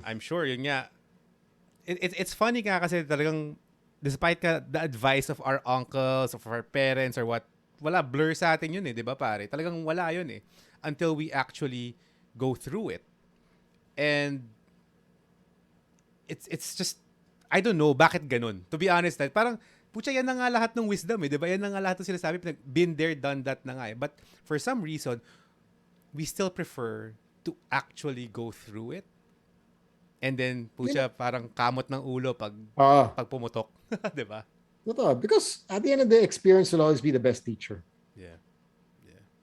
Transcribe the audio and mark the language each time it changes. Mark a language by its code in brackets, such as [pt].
[en] I'm sure, [tl] yun nga, [en] it's funny [tl] nga kasi talagang, [en] despite the advice of our uncles, of our parents, or what, [tl] wala, blur sa atin yun eh, di ba, pare? Talagang wala yun eh. [en] Until we actually go through it. And it's just I don't know [tl] bakit ganun. [en] To be honest, [tl] parang pucha yan na nga lahat ng wisdom eh, 'di ba? Yan na nga lahat ng sinasabi, [en] been there, done that [tl] na nga eh. [en] But for some reason, we still prefer to actually go through it. And then You know, [tl] pucha parang kamot ng ulo uh, pag pumutok, 'di ba? [en] because at the end of the day, experience will always be the best teacher. Yeah. Yeah.